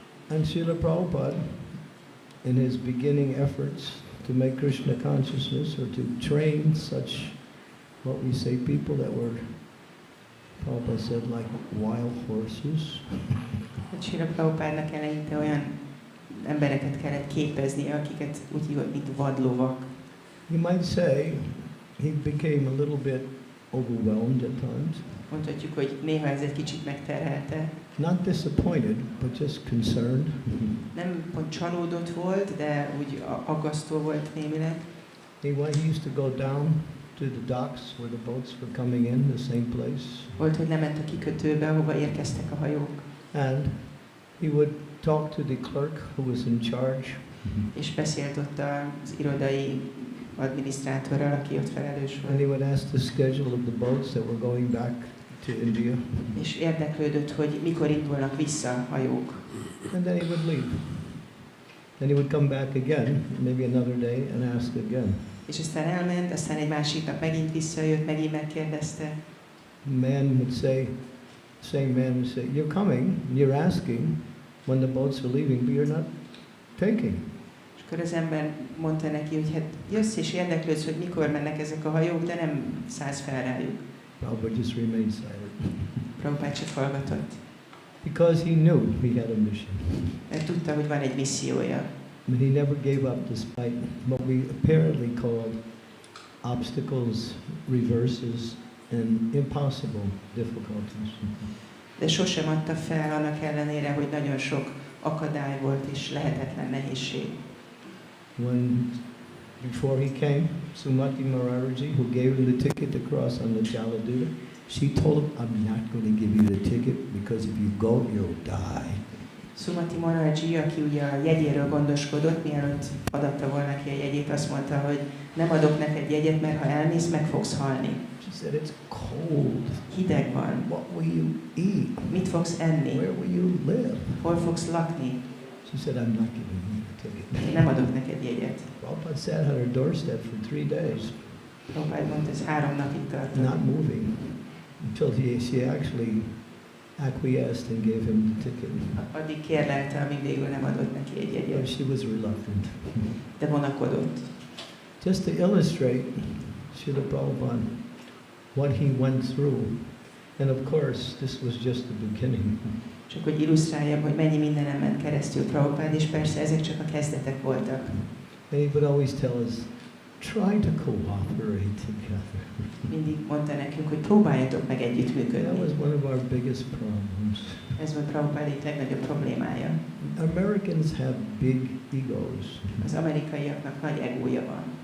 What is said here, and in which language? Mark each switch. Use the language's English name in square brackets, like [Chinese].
[English] And Srila Prabhupada, in his beginning efforts to make Krishna consciousness or to train such, what we say, people that were Prabhupada said, like wild horses. [Hungarian] Srila Prabhupádnak eleinte olyan embereket kellett képeznie, akiket úgy hívott, mint vadlovak. [English] You might say he became a little bit overwhelmed at times. [Hungarian] Mondhatjuk, hogy néha ez egy kicsit megterhelte. [English] Not disappointed, but just concerned. [Hungarian] Nem pont csalódott volt, de úgy aggasztó volt némileg. [English] He used to go down to the docks where the boats were coming in, the same place. [Hungarian] Volt, hogy lement a kikötőbe, ahova érkeztek a hajók. [English] And he would talk to the clerk who was in charge. [Hungarian] És beszélt ott az irodai adminisztrátorral, aki ott felelős [English] And [Hungarian] volt. [English] he would ask the schedule of the boats that were going back to India. [Hungarian] És érdeklődött, hogy mikor indulnak vissza a hajók. [English] And then he would leave. Then he would come back again, maybe another day, and ask again. [Hungarian] És aztán elment, aztán egy másik nap megint visszajött, megint megkérdezte. [English] Man would say, same man would say, you're coming, you're asking when the boats are leaving, but you're not taking. [Hungarian] És akkor az ember mondta neki, hogy hát jössz és érdeklődsz, hogy mikor mennek ezek a hajók, de nem szállsz fel rájuk. [English] Prabhupada just remained silent. [Hungarian] Prabhupád csak hallgatott. [English] Because he knew he had a mission. [Hungarian] Mert tudta, hogy van egy missziója. [English] But he never gave up despite what we apparently call obstacles, reverses, and impossible difficulties. [Hungarian] De sosem adta fel annak ellenére, hogy nagyon sok akadály volt és lehetetlen nehézség. [English] Before he came, Sumati Maharaji, who gave him the ticket to cross on the Jaladuta, she told him, I'm not going to give you the ticket because if you go, you'll die. [Hungarian] Sumati Maharaji, aki ugye a jegyéről gondoskodott, mielőtt adatta volna ki a jegyét, azt mondta, hogy nem adok neked jegyet, mert ha elmész, meg fogsz halni. [English] She said, it's cold. [Hungarian] Hideg van. [English] What will you eat? [Hungarian] Mit fogsz enni? [English] Where will you live? [Hungarian] Hol fogsz lakni? [English] She said, I'm not giving you the ticket. [Hungarian] Én nem adok neked jegyet. [English] Prabhupada sat on her doorstep for 3 days, [Hungarian] Prabhupád mondta, ez 3 napig tartott. [English] not moving, until she actually acquiesced and gave him the ticket. [Hungarian] Addig kérlelte, amíg végül nem adott neki egy [English] But [Hungarian] jegyet. [English] she was reluctant. [Hungarian] De vonakodott. [English] Just to illustrate Srila Prabhupada, what he went through. And of course, this was just the beginning. [Hungarian] Csak hogy illusztráljam, hogy mennyi mindenem ment keresztül Prabhupád, és persze ezek csak a kezdetek voltak. [English] And he would always tell us, try to cooperate together. [Hungarian] Mindig mondta nekünk, hogy próbáljatok meg [English] That [Hungarian] együttműködni. [English] was one of our biggest problems. [Hungarian] Ez volt Prabhupád egyik legnagyobb problémája. [English] Americans have big egos. [Hungarian] Az amerikaiaknak nagy egója van.